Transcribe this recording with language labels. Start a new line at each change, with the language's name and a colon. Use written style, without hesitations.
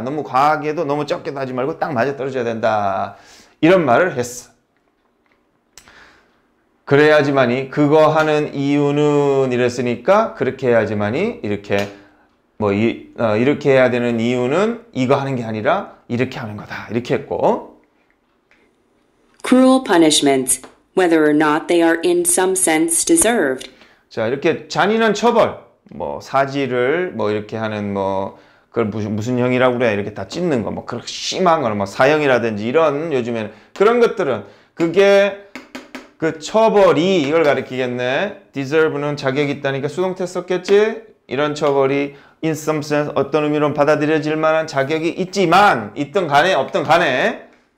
Korean: 너무 과하게도 너무 적게도 하지 말고 딱 맞아 떨어져야 된다. 이런 말을 했어. 그래야지만이 그거 하는 이유는 이랬으니까 그렇게 해야지만이 이렇게 이렇게 해야 되는 이유는 이거 하는 게 아니라 이렇게 하는 거다. 이렇게 했고.
English: Cruel punishments, whether or not they are in some sense deserved.
Korean: 자, 이렇게 잔인한 처벌, 사지를 이렇게 하는 그걸 무슨 형이라고 그래? 이렇게 다 찢는 거, 그렇게 심한 거는 사형이라든지 이런 요즘에는 그런 것들은 그게 그 처벌이 이걸 가리키겠네. deserve는 자격이 있다니까 수동태 썼겠지? 이런 처벌이
English: in some sense
Korean: 어떤 의미로 받아들여질 만한 자격이 있지만 있든 간에 없든 간에